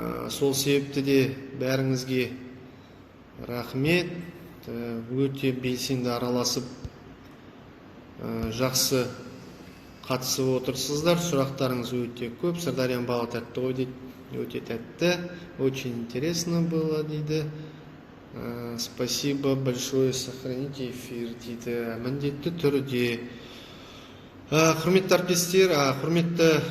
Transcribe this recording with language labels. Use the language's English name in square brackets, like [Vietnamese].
[Kazakh] Сол себепті де бәріңізге рахмет. Өте белсенді араласып, жақсы қатысып отырсыздар. Сұрақтарыңыз өте көп. Сырдарияның балы тәтті ғой дейді. Өте тәтті. [Russian] Очень интересно было [Kazakh] дейді. [Russian] Спасибо большое, сохраните эфир дейді. [Kazakh] Міндетті түрде. Құрметті әріптестер, құрметті